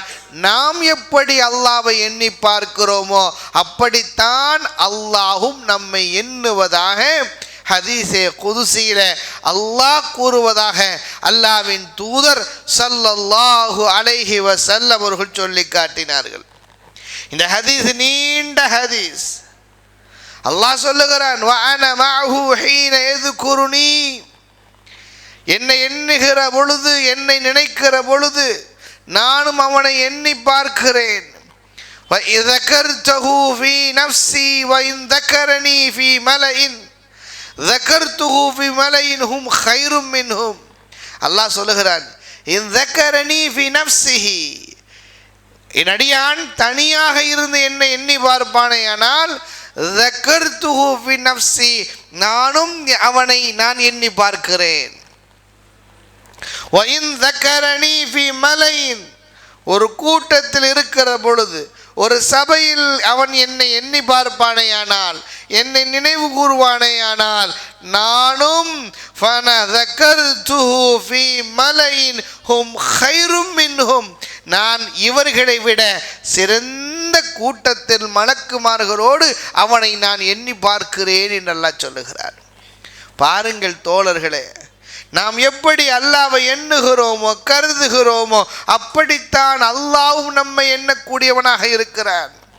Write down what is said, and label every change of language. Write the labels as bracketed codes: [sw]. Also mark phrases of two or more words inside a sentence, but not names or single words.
[ta] நாம் எப்படி அல்லாஹ்வை எண்ணி பார்க்கிறோமோ அப்படித்தான் அல்லாஹும் நம்மை எண்ணுவதாக [ar] حديث قدسي [ta] அல்லாஹ் கூறுவதாக அல்லாஹ்வின் தூதர் [ar] صلى الله عليه وسلم [ta] அவர்கள் சொல்லி காட்டினார்கள். இந்த ஹதீஸ் நீண்ட ஹதீஸ். அல்லாஹ் சொல்லுகிறான், [ar] وأنا معه حين يذكرني, [ta] என்னை எண்ணுகிற பொழுது, என்னை நினைக்கிற பொழுது நானும் அவனை எண்ணி பார்க்கிறேன். [ar] وَإِذْ ذَكَرْتُهُ فِي نَفْسِي وَإِنْ ذَكَرَنِي فِي مَلَئٍ ذَكَرْتُهُ فِي مَلَئٍ هُمْ خَيْرٌ مِنْهُمْ. [ta] அல்லாஹ் சொல்லுகிறான், [ar] إِنْ ذَكَرَنِي فِي نَفْسِهِ, [ta] என் அடியான் தனியாக இருந்து என்னை எண்ணி பார்ப்பானேயானால் [ar] ذَكَرْتُهُ فِي نَفْسِي, [ta] நானும் அவனை நான் எண்ணி பார்க்கிறேன். [ar] وَإِنْ ذَكَرَنِي فِي مَلَئٍ, [ta] ஒரு கூட்டத்தில் இருக்கிற பொழுது, ஒரு சபையில் அவன் என்னை எண்ணி பார்ப்பானேயானால், என்னை நினைவு கூறுவானேயானால், நானும் [ar] فَنَذَكَرْتُهُ فِي مَلَئٍ هُمْ خَيْرٌ مِنْهُمْ, [ta] நான் இவர்களை விட சிறந்த கூட்டத்தில் மலக்குமார்களோடு அவனை நான் எண்ணி பார்க்கிறேன் என்று அல்லாஹ் சொல்லுகிறார். பாருங்கள் தோழர்களே, நாம் எப்படி அல்லாஹ்வை எண்ணுகிறோமோ கருதுகிறோமோ அப்படித்தான் அல்லாஹ்வும் நம்மை எண்ணக்கூடியவனாக இருக்கிறான்.